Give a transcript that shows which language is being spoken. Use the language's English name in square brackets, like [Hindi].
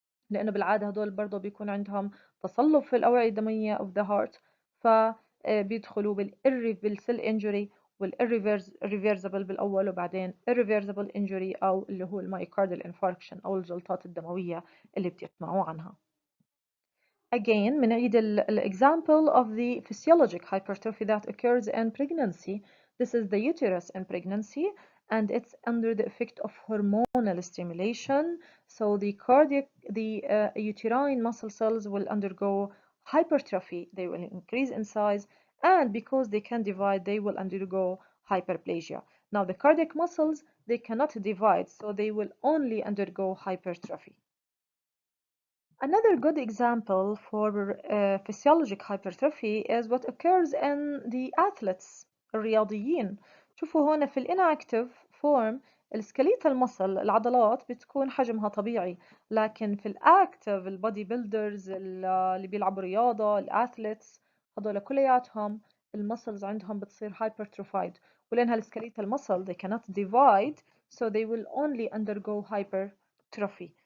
[Arabic] لأنه بالعادة هدول برضه بيكون عندهم تصلب في الأوعية الدموية [English] of the heart، [Arabic] فبيدخلوا بالirreversible cell injury والirreversible بالأول وبعدين irreversible injury أو اللي هو المايوكاردال infarction أو الجلطات الدموية اللي بتسمعوا عنها. [English] Again [Arabic] بنعيد [English] example of the physiologic hypertrophy that occurs in pregnancy. This is the uterus in pregnancy and it's under the effect of hormonal stimulation. So the uterine muscle cells will undergo hypertrophy. They will increase in size, and because they can divide, they will undergo hyperplasia. Now the cardiac muscles, they cannot divide, so they will only undergo hypertrophy. Another good example for physiologic hypertrophy is what occurs in the athletes الرياضيين. [Arabic] شوفوا هون في الانactive form الskeletal muscle العضلات بتكون حجمها طبيعي، لكن في الactive البودي بيلدرز اللي بيلعبوا رياضة الأثليتس هذول كلياتهم المسلز عندهم بتصير hypertrophied، ولأنها الskeletal muscle [English] they cannot divide so they will only undergo hypertrophy.